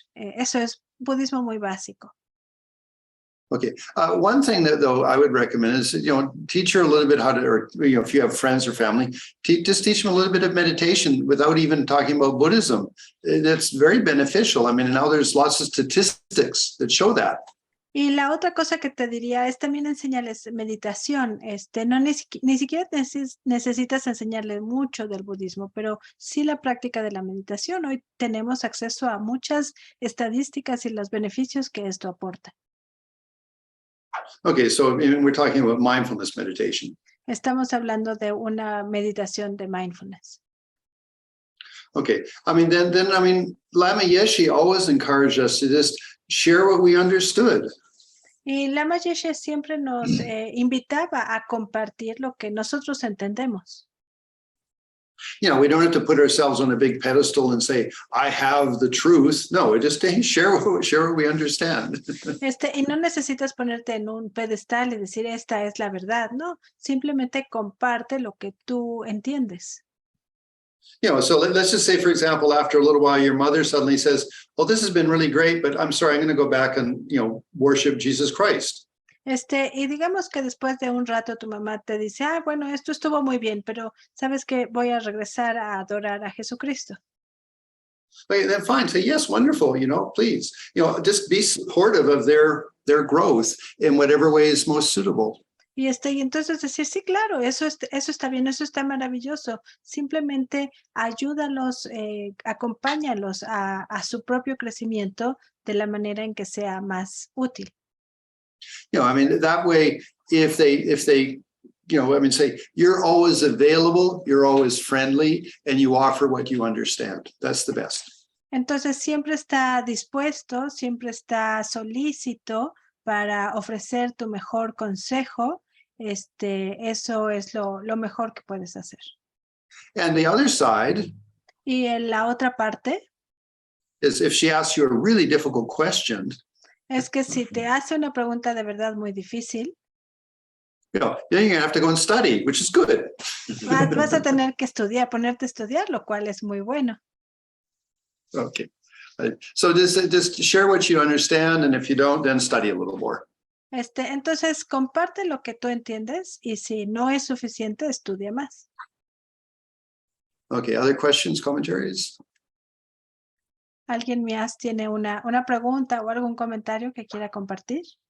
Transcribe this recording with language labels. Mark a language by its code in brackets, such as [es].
[es] Eso es budismo muy básico. [en] Okay, one thing that though I would recommend is, teach her a little bit how to, or, if you have friends or family, just teach them a little bit of meditation without even talking about Buddhism. That's very beneficial. I mean, now there's lots of statistics that show that. [es] Y la otra cosa que te diría es también enseñarles meditación. No ni siquiera necesitas enseñarles mucho del budismo, pero sí la práctica de la meditación. Hoy tenemos acceso a muchas estadísticas y los beneficios que esto aporta. [en] Okay, so we're talking about mindfulness meditation. [es] Estamos hablando de una meditación de mindfulness. [en] Okay, I mean, then Lama Yeshe always encouraged us to just share what we understood. [es] Y Lama Yeshe siempre nos invitaba a compartir lo que nosotros entendemos. [en] We don't have to put ourselves on a big pedestal and say, I have the truth. No, we just share what we understand. [es] Y no necesitas ponerte en un pedestal y decir, esta es la verdad, no. Simplemente comparte lo que tú entiendes. [en] So let's just say, for example, after a little while, your mother suddenly says, well, this has been really great, but I'm sorry, I'm going to go back and, worship Jesus Christ. [es] Y digamos que después de un rato tu mamá te dice, bueno, esto estuvo muy bien, pero sabes que voy a regresar a adorar a Jesucristo. [en] Okay, then fine, say, yes, wonderful, please, just be supportive of their growth in whatever way is most suitable. [es] Y entonces decir, sí, claro, eso está bien, eso está maravilloso. Simplemente ayúdalos, acompáñalos a su propio crecimiento de la manera en que sea más útil. [en] I mean, that way, if they, say, you're always available, you're always friendly, and you offer what you understand. That's the best. [es] Entonces, siempre está dispuesto, siempre está solícito para ofrecer tu mejor consejo. Eso es lo mejor que puedes hacer. [en] And the other side, [es] y en la otra parte, [en] is if she asks you a really difficult question, [es] es que si te hace una pregunta de verdad muy difícil, [en] then you're going to have to go and study, which is good. [es] vas a tener que ponerte a estudiar, lo cual es muy bueno. [en] Okay. So just share what you understand, and if you don't, then study a little more. [es] Entonces, comparte lo que tú entiendes, y si no es suficiente, estudia más. [en] Okay, other questions, commentaries? [es] ¿Alguien más tiene una pregunta o algún comentario que quiera compartir?